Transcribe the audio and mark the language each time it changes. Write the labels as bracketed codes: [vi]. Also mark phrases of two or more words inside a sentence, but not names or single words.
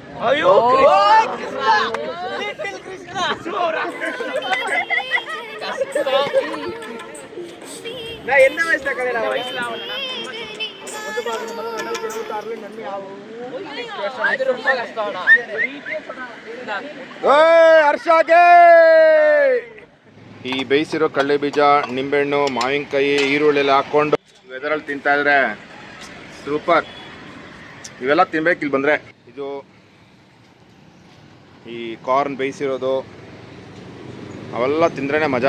[ta] ஐயோ நான் என்ன வயசுல கல்யாணம் வயசுல வந்து பார்க்கணும்னா 2026 நன்மை ஆகும். அது ரொம்ப கஷ்டம்டா. [kn] ಹರ್ಷಗೆ ಈ ಬೇಯಿಸಿರೋ ಕಡಲೆ ಬೀಜ, ನಿಂಬೆಹಣ್ಣು, ಮಾವಿನಕಾಯಿ, ಈರುಳ್ಳಿ ಎಲ್ಲ ಹಾಕ್ಕೊಂಡು ವೆದರಲ್ಲಿ ತಿಂತಾ ಇದ್ರೆ ಸೂಪರ್. ಇವೆಲ್ಲ ತಿನ್ಬೇಕು ಇಲ್ಲಿ ಬಂದರೆ. ಇದು ಈ ಕಾರ್ನ್ ಬೇಯಿಸಿರೋದು ಅವೆಲ್ಲ ತಿಂದ್ರೇ ಮಜಾ.